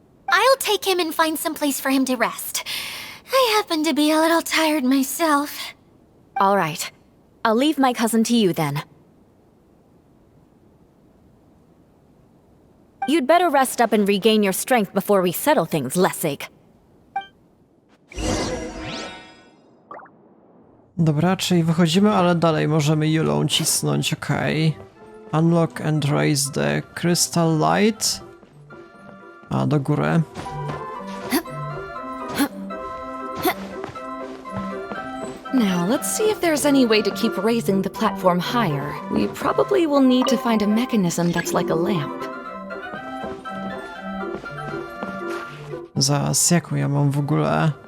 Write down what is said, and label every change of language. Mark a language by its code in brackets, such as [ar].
[en] I'll take him and find some place for him to rest. I happen to be a little tired myself. All right. I'll leave my cousin to you then. You'd better rest up and regain your strength before we settle things, Lessig. [pl] Dobra, czyli wychodzimy, ale dalej możemy Julą cisnąć, okej. [en] Unlock and raise the crystal light. [pl] A, do góry. [en] Now, let's see if there's any way to keep raising the platform higher. We probably will need to find a mechanism that's like a lamp. [pl] Zaraz, jaką ja mam w ogóle?